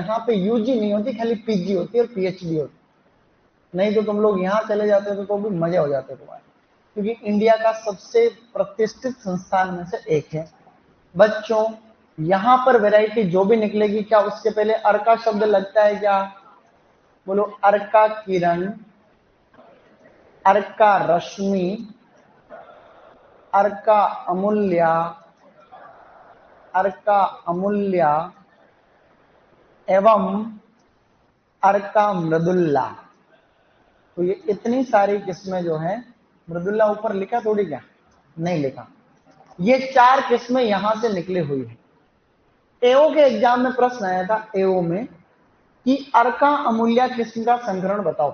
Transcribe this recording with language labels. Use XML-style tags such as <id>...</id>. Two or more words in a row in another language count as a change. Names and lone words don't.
<hi>यहाँ पे यूजी नहीं होती, खाली पीजी होती है और पीएचडी होती है। नहीं तो तुम लोग यहाँ चले जाते हो तो भी मजे हो जाते तुम्हारे, क्योंकि इंडिया का सबसे प्रतिष्ठित संस्थान में से एक है। बच्चों यहाँ पर वैरायटी जो भी निकलेगी, क्या उसके पहले अर्का शब्द लगता है क्या? बोलो अर्का किरण, अर्का रश्मि, अर्का अमूल्या, अर्का अमूल्या एवं अर्का मृदुल्ला। तो ये इतनी सारी किस्में जो है, मृदुल्ला ऊपर लिखा थोड़ी क्या? नहीं लिखा। ये 4 किस्में यहां से निकली हुई है। एओ के एग्जाम में प्रश्न आया था एओ में कि अर्का अमूल्या किस्म का संकरण बताओ।</hi>